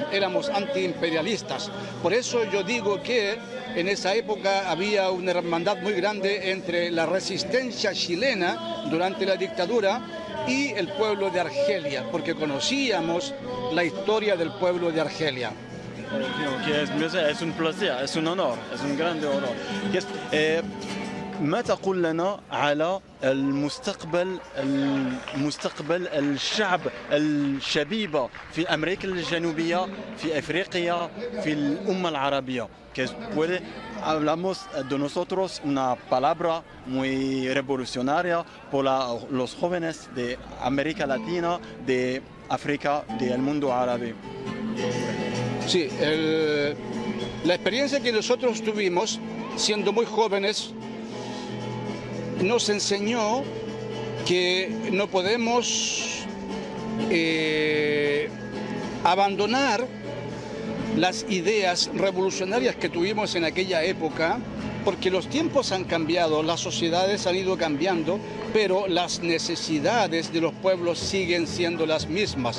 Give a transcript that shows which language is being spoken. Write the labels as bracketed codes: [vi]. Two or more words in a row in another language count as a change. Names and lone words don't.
[es] Éramos antiimperialistas. Por eso yo digo que en esa época había una hermandad muy grande entre la resistencia chilena durante la dictadura y el pueblo de Argelia, porque conocíamos la historia del pueblo de Argelia. Es un placer, es un honor, es un grande honor. [ar] ما تقول لنا على المستقبل الشعب الشبيبة في أمريكا الجنوبية، في أفريقيا، في الأمة العربية؟ [es] Hablamos de nosotros una palabra muy revolucionaria por los jóvenes de América Latina, de África, del mundo árabe. Sí, la experiencia que nosotros tuvimos siendo muy jóvenes nos enseñó que no podemos abandonar las ideas revolucionarias que tuvimos en aquella época, porque los tiempos han cambiado, las sociedades han ido cambiando, pero las necesidades de los pueblos siguen siendo las mismas.